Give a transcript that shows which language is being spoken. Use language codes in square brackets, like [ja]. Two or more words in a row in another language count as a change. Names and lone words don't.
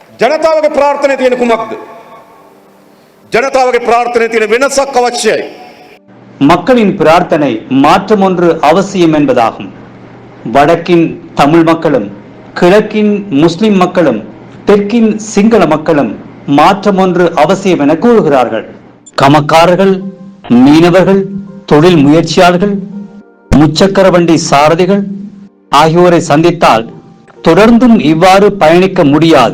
[si] ජනතාවගේ ප්‍රාර්ථනාවේ තියෙන කුමක්ද? ජනතාවගේ ප්‍රාර්ථනාවේ තියෙන වෙනසක් අවශ්‍යයි. [ta] மக்களின் பிரார்த்தனை மாற்றம் ஒன்று அவசியம் என்பதாகும். வடக்கின் தமிழ் மக்களும் கிழக்கின் முஸ்லிம் மக்களும் தெற்கின் சிங்கள மக்களும் மாற்றம் ஒன்று அவசியம் என கூறுகிறார்கள். கமக்காரர்கள், மீனவர்கள், தொழில் முயற்சியாளர்கள், முச்சக்கர வண்டி சாரதிகள் ஆகியோரை சந்தித்தால் தொடர்ந்தும் இவ்வாறு பயணிக்க முடியாது.